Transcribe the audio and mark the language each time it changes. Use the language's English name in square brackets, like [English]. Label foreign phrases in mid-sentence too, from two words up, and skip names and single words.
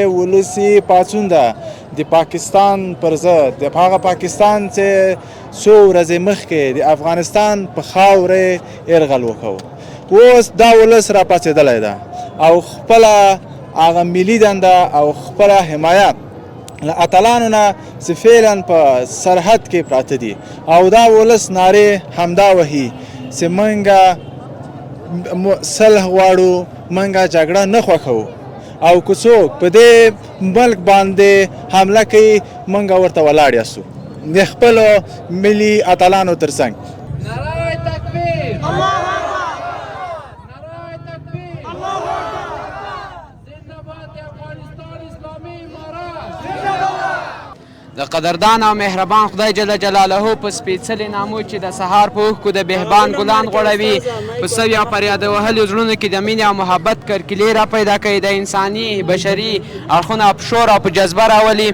[Pashto] ولسی پاڅون ده د پاکستان پر ضد د هغه پاکستان چې څو ورځې مخکې د افغانستان په خاورې یرغل وکړ اوس دا ولس را پاڅېدلی ده او خپله هغه ملي دنده او خپله حمایت له اتلانو نه چې فعلا په سرحد کې پراته دي او دا ولس نارې همدا وهي چې منګه صلح غواړو منګه جګړه نه خوښوو او که څوک په دې ملک باندې حمله کوي منګه ورته ولاړ یاستو د خپلو ملي اتلانو تر څنګ. [Urdu] نعرہ تکبیر اللہ نعرہ تکبیر اللہ زندہ باد افغانستان اسلامی امارات زندہ باد. [Pashto] د قدردان او مهربان خدای [Arabic] جل جلاله [Pashto] په سپېڅلي نامو چې د سهار په اوښکو د بهبان ګلان غوړوي په سوي او فریاد وهلو زړونو کې د مینې او محبت کرکیلې را پیدا کوي د انساني بشري اړخونه په شور او په جذبه راولي.